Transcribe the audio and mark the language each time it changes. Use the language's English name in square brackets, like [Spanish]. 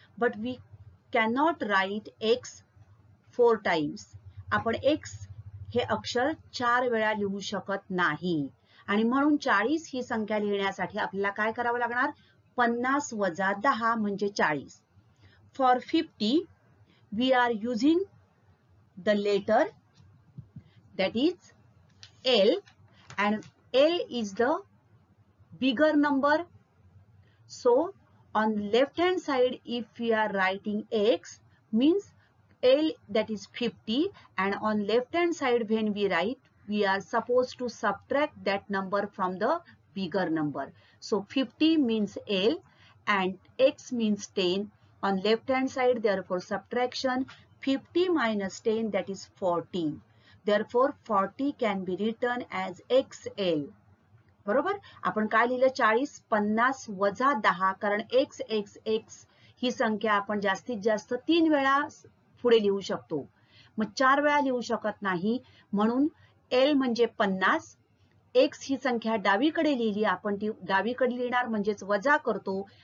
[English] But we cannot write x 4 times. [Marathi] आपण x हे अक्षर 4 वेळा लिहू शकत नाही. आणि म्हणून 40 ही संख्या लिहिण्यासाठी आपल्याला काय करावं लागणार? 50 वजा 10 म्हणजे 40. [English] For 50 we are using the letter that is L, and L is the bigger number. So on left hand side if we are writing x means L that is 50, and on left hand side when we write we are supposed to subtract that number from the bigger number. So 50 means L and x means 10 on left hand side, therefore subtraction 50 minus 10 that is 40. Therefore 40 can be written as XL. [Marathi] बरोबर. आपण काय लिहिलं? 40 50 वजा 10, कारण x x x ही संख्या आपण जास्तीत जास्त 3 वेळा पुढे लिहू शकतो. मग 4 वेळा लिहू शकत नाही. म्हणून L म्हणजे 50, x ही संख्या डावीकडे लिहिली, आपण ती डावीकडे लिहिणार म्हणजेच वजा करतो.